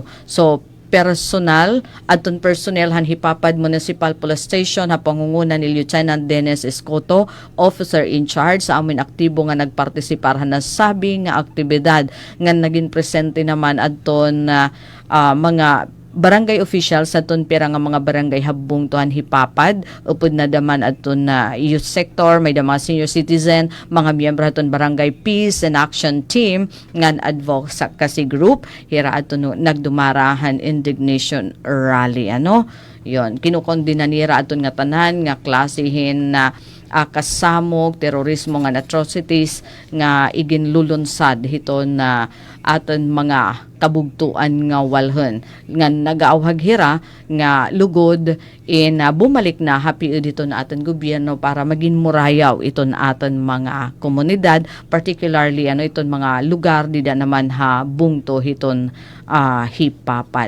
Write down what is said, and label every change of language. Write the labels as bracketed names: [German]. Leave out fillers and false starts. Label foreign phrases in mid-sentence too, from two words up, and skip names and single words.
[Waray] So personal adton personnel han Hipapad Municipal Police Station ha pangunguna ni Lieutenant Dennis Escoto, [English] officer in charge [Waray] sa amin aktibo nga nagpartisipar han sabi nga aktibidad nga naging presente naman adton mga barangay officials sa ton pira nga mga barangay habong tuhan Hipapad upod na daman aton na [English] youth sector, [Waray] may mga senior citizen, mga miyembro aton barangay [English] peace and action team [Waray] ngan [English] advocacy group [Waray] hira aton nagdumarahan [English] indignation rally [Waray] yon kinukondina nira aton nga tanan nga klasihin na kasamog terorismo nga atrocities nga iginlulunsad hiton na aton mga kabugtuan nga walhen nga nagaawhag hira nga lugod bumalik na happy dito na aton gobyerno para maging murayaw iton aton mga komunidad, particularly iton mga lugar dida naman ha bungto hiton Hipapad.